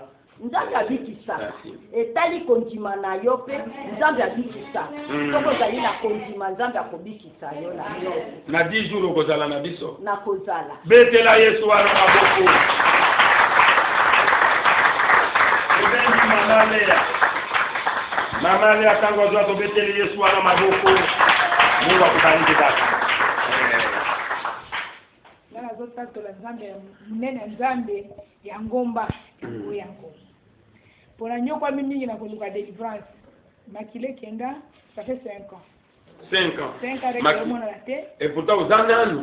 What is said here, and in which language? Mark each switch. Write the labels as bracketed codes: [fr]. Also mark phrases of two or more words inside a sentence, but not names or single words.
[ln] nzambe abikisaka etali kondima na yo mpe nzambe abikisaka soki ozali na kondima nzambe akobikisa yo na yo na 10 jours okozala na biso nakozala betela yesu wana maboko mama lea tango azwa tobeteli yesu wana maboko [sw] mungu akubariki dada [ln] nana azotatola nzambe ya munene nzambe ya ngomba yango mpona nyokwami mingi na koluka délivrance makile kenda [fr] ça fait 5 ans 5 ans [ln] rek omonana te [fr] et pourtant [ln] oza nanu